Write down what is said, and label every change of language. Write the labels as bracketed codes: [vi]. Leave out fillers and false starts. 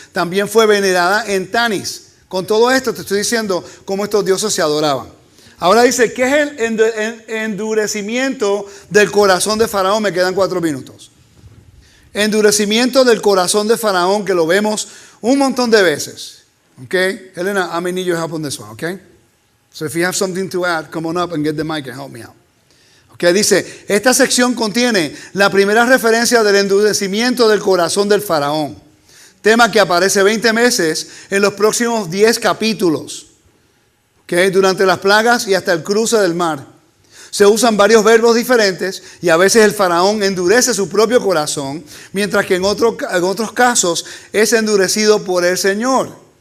[es] También fue venerada en Tanis. Con todo esto te estoy diciendo cómo estos dioses se adoraban. Ahora dice, ¿qué es el endurecimiento del corazón de Faraón? Me quedan 4 minutos. Endurecimiento del corazón de Faraón, que lo vemos un montón de veces. [en] Okay? Elena, I may need your help on this one, okay? So if you have something to add, come on up and get the mic and help me out. [es] Okay, dice, esta sección contiene la primera referencia del endurecimiento del corazón del Faraón. Tema que aparece 20 veces en los próximos 10 capítulos. Okay, durante las plagas y hasta el cruce del mar. Se usan varios verbos diferentes y a veces el faraón endurece su propio corazón, mientras que en otros casos es endurecido por el Señor.